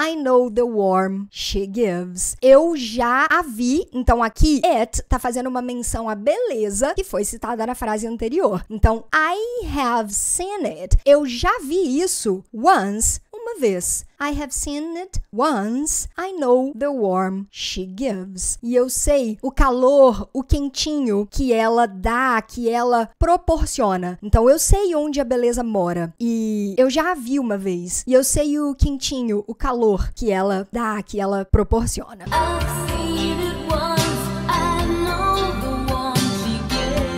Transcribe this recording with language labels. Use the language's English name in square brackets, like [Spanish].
[English] I know the warmth she gives. [Portuguese] Eu já a vi. Então aqui, it tá fazendo uma menção à beleza que foi citada na frase anterior. Então, [English] I have seen it. [Portuguese] Eu já vi isso once. Uma vez. [English] I have seen it once. I know the warmth she gives. [Portuguese] E eu sei o calor, o quentinho que ela dá, que ela proporciona. Então eu sei onde a beleza mora. E eu já a vi uma vez. E eu sei o quentinho, o calor que ela dá, que ela proporciona. [English] I've seen it once. I know the warmth she gives.